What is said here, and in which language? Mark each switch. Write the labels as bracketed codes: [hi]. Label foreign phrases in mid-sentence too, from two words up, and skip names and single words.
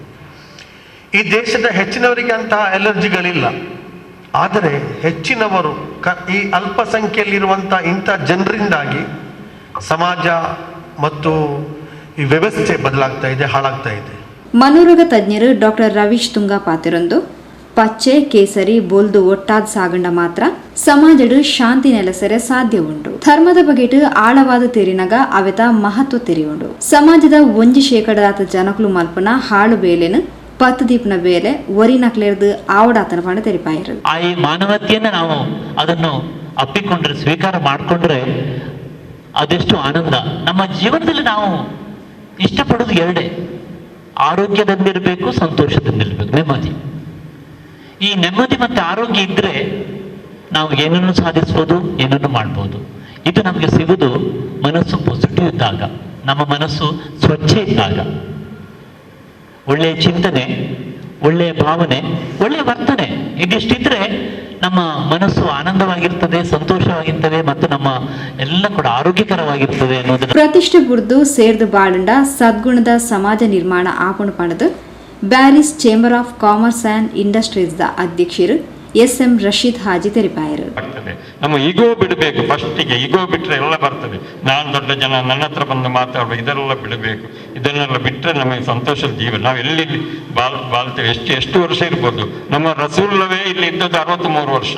[kn] ಈ ದೇಶದ ಹೆಚ್ಚಿನವರಿಗೆ ಅಂತಹ ಅಲರ್ಜಿಗಳಿಲ್ಲ. ಆದರೆ ಹೆಚ್ಚಿನವರು ಈ ಅಲ್ಪಸಂಖ್ಯೆಯಲ್ಲಿರುವಂಥ ಇಂಥ ಜನರಿಂದಾಗಿ ಸಮಾಜ ಮತ್ತು ಈ ವ್ಯವಸ್ಥೆ ಬದಲಾಗ್ತಾ ಇದೆ, ಹಾಳಾಗ್ತಾ ಇದೆ. [tcy] ಮನೋರೋಗ ತಜ್ಞರು ಡಾಕ್ಟರ್ ರವೀಶ್ ತುಂಗಾ ಪಾತಿರೊಂದು ಪಚ್ಚೆ ಕೇಸರಿ ಬೊಲ್ದು ಒಟ್ಟಾದ ಸಾಗಂಡ ಮಾತ್ರ ಸಮಾಜಡು ಶಾಂತಿ ನೆಲೆಸರೆ ಸಾಧ್ಯ ಉಂಟು. ಧರ್ಮದ ಬಗೆಟ್ ಆಳವಾದ ತೆರಿನಗ ಅವೆತ ಮಹತ್ವ ತೆರಿಯುಂಡು. ಸಮಾಜದ 1% ಜನಕಲು ಮಲ್ಪನ ಹಾಳು ಬೇಲೆನು ಪತ್ತು ದೀಪನ ಬೇಲೆ ಒರಿ ನಕ್ಲೇರ್ದು ಆವಡಾತನ ಪಂಡ ತೆರಿಪಾಯಿರು. [kn] ಆ ಈ ಮಾನವತೆಯನ್ನ ನಾವು ಅದನ್ನು ಅಪ್ಪಿಕೊಂಡ್ರೆ ಸ್ವೀಕಾರ ಮಾಡಿಕೊಂಡ್ರೆ ಅದೆಷ್ಟು ಆನಂದ. ನಮ್ಮ ಜೀವನದಲ್ಲಿ ನಾವು ಇಷ್ಟಪಡೋದು ಎರಡೇ, ಆರೋಗ್ಯದಿಂದಿರಬೇಕು, ಸಂತೋಷದಿಂದಿರಬೇಕು, ನೆಮ್ಮದಿ. ಈ ನೆಮ್ಮದಿ ಮತ್ತು ಆರೋಗ್ಯ ಇದ್ರೆ ನಾವು ಏನನ್ನು ಸಾಧಿಸ್ಬೋದು, ಏನನ್ನು ಮಾಡ್ಬೋದು. ಇದು ನಮಗೆ ಸಿಗುವುದು ಮನಸ್ಸು ಪಾಸಿಟಿವ್ ಇದ್ದಾಗ, ನಮ್ಮ ಮನಸ್ಸು ಸ್ವಚ್ಛ ಇದ್ದಾಗ, ಒಳ್ಳೆಯ ಚಿಂತನೆ, ಒಳ್ಳೆಯ ಭಾವನೆ, ಒಳ್ಳೆಯ ವರ್ತನೆ ಇದಿಷ್ಟಿದ್ರೆ ನಮ್ಮ ಮನಸ್ಸು ಆನಂದವಾಗಿರ್ತದೆ, ಸಂತೋಷವಾಗಿರ್ತದೆ ಮತ್ತು ನಮ್ಮ ಎಲ್ಲ ಕೂಡ ಆರೋಗ್ಯಕರವಾಗಿರ್ತದೆ ಅನ್ನೋದನ್ನ [tcy] ಪ್ರತಿಷ್ಠೆ ಬುಡ್ದು ಸೇರ್ದು ಬಾಳುಂಡ ಸದ್ಗುಣದ ಸಮಾಜ ನಿರ್ಮಾಣ ಆಪುಣು ಪಣದು ಬ್ಯಾರಿಸ್ ಚೇಂಬರ್ ಆಫ್ ಕಾಮರ್ಸ್ ಅಂಡ್ ಇಂಡಸ್ಟ್ರೀಸ್ ದ ಅಧ್ಯಕ್ಷರು ಎಸ್.ಎಂ. ರಶೀದ್ ಹಾಜಿ ತೆರಿಪಾಯರು. [kn] ನಮ್ಮ ಈಗೋ ಬಿಡಬೇಕು. ಫಸ್ಟಿಗೆ ಈಗೋ ಬಿಟ್ಟರೆ ಎಲ್ಲ ಬರ್ತದೆ. ನಾನು ದೊಡ್ಡ ಜನ, ನನ್ನ ಹತ್ರ ಬಂದು ಮಾತಾಡುವ, ಇದೆಲ್ಲ ಬಿಡಬೇಕು. ಇದನ್ನೆಲ್ಲ ಬಿಟ್ಟರೆ ನಮಗೆ ಸಂತೋಷದ ಜೀವನ. ನಾವು ಎಲ್ಲಿ ಬಾಳ್ತೇವೆ, ಎಷ್ಟು ವರ್ಷ ಇರ್ಬೋದು. ನಮ್ಮ ರಸೂಲ್ಲವೇ ಇಲ್ಲಿ ಇದ್ದದ್ದು 63 ವರ್ಷ.